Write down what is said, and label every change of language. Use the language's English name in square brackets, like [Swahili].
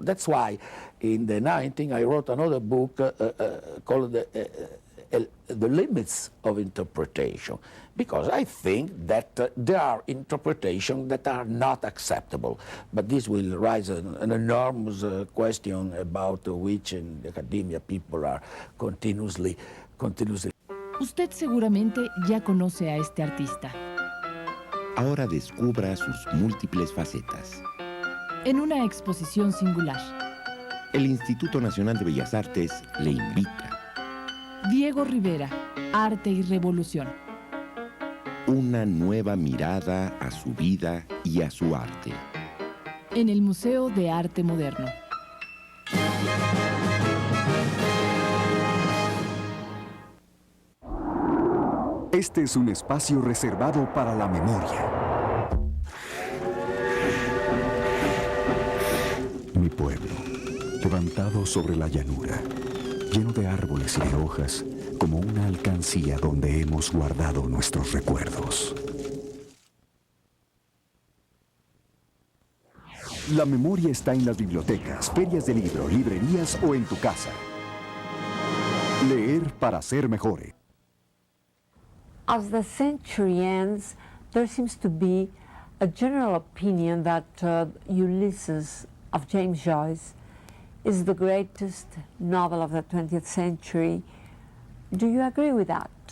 [English] That's why in the 19th I wrote another book called The Limits of Interpretation, because I think that there are interpretations that are not acceptable. But this will raise an enormous question about which in academia people are continuously. [Spanish] Usted seguramente ya conoce a este artista. Ahora descubra sus múltiples facetas. En una exposición singular. El Instituto Nacional de Bellas Artes le invita. Diego Rivera, Arte y Revolución. Una nueva mirada a su vida y a su arte. En el Museo de Arte Moderno. Este es un espacio reservado para la memoria. Mi pueblo, levantado sobre la llanura, lleno de árboles y de hojas, como una alcancía donde hemos guardado nuestros recuerdos. La memoria está en las bibliotecas, ferias de libro, librerías o en tu casa. Leer para ser mejores. [English] As the century ends, there seems to be a general opinion that Ulysses of James Joyce is the greatest novel of the 20th century. Do you agree with that?